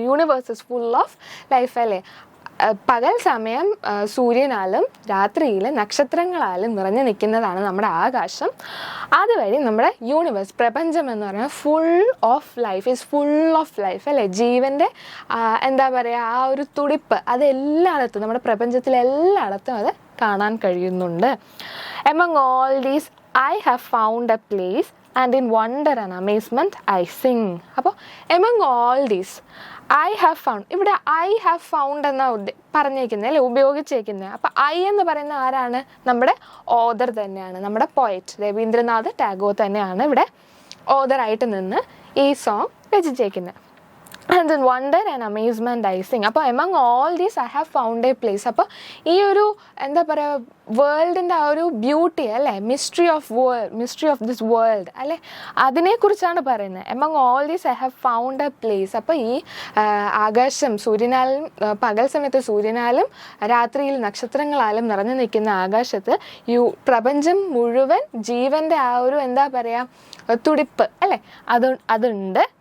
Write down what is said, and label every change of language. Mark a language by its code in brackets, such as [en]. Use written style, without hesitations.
[en] universe is full of life [ml] അല്ലേ. പകൽ സമയം സൂര്യനാലും രാത്രിയിൽ നക്ഷത്രങ്ങളാലും നിറഞ്ഞു നിൽക്കുന്നതാണ് നമ്മുടെ ആകാശം. അതുവഴി നമ്മുടെ യൂണിവേഴ്സ്, പ്രപഞ്ചം എന്ന് പറയുന്നത് full of life, [en] is full of life [ml] അല്ലേ. ജീവൻ്റെ എന്താ പറയുക, ആ ഒരു തുടിപ്പ് അത് എല്ലായിടത്തും, നമ്മുടെ പ്രപഞ്ചത്തിലെല്ലായിടത്തും അത് കാണാൻ കഴിയുന്നുണ്ട്. [en] Among all these I have found a place and in wonder and amazement I sing. [ml] അപ്പോൾ [en] among all these, I have found, [ml] ഇവിടെ ഐ ഹാവ് ഫൗണ്ട് എന്നാ പറഞ്ഞേക്കുന്നത് അല്ലേ, ഉപയോഗിച്ചേക്കുന്നത്. അപ്പം ഐ എന്ന് പറയുന്ന ആരാണ്? നമ്മുടെ ഓതർ തന്നെയാണ്, നമ്മുടെ പോയറ്റ് രവീന്ദ്രനാഥ് ടാഗോർ തന്നെയാണ് ഇവിടെ ഓതറായിട്ട് നിന്ന് ഈ song രചിച്ചേക്കുന്നത്. [en] And then wonder and amazement I sing. [ml] അപ്പോൾ [en] among all these I have found a place. [ml] അപ്പോൾ ഈ ഒരു എന്താ പറയുക, വേൾഡിൻ്റെ ആ ഒരു ബ്യൂട്ടി അല്ലേ, [en] mystery of this world [ml] അല്ലേ, അതിനെക്കുറിച്ചാണ് പറയുന്നത്. [en] among all these I have found a place. [ml] അപ്പോൾ ഈ ആകാശം സൂര്യനാലും പകൽ സമയത്ത് സൂര്യനാലും രാത്രിയിൽ നക്ഷത്രങ്ങളാലും നിറഞ്ഞു നിൽക്കുന്ന ആകാശത്ത് പ്രപഞ്ചം മുഴുവൻ ജീവൻ്റെ ആ ഒരു എന്താ പറയുക തുടിപ്പ് അല്ലേ, അതുണ്ട്.